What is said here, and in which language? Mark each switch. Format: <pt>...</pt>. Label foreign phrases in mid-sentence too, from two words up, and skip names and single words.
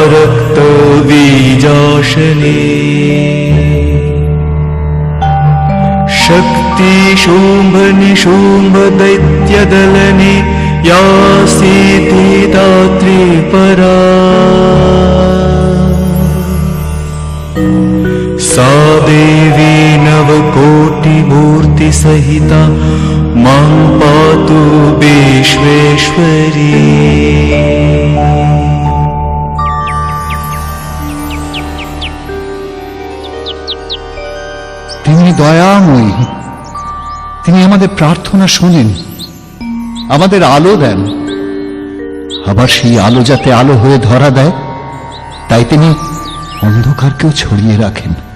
<sa>रक्तबीजाशने शक्ति शुम्भ निशुम्भ दैत्यदलने या सिद्धिदात्री परा सा देवी नवकोटिमूर्ति सहिता मां पातु विश्वेश्वरी।</sa> <bn>তিনি দয়াময়ী, তিনি আমাদের প্রার্থনা শোনেন, আমাদের আলো দেন। আবার সেই আলো যাতে আলো হয়ে ধরা দেয়, তাই তিনি অন্ধকারকেও ছড়িয়ে রাখেন।</bn>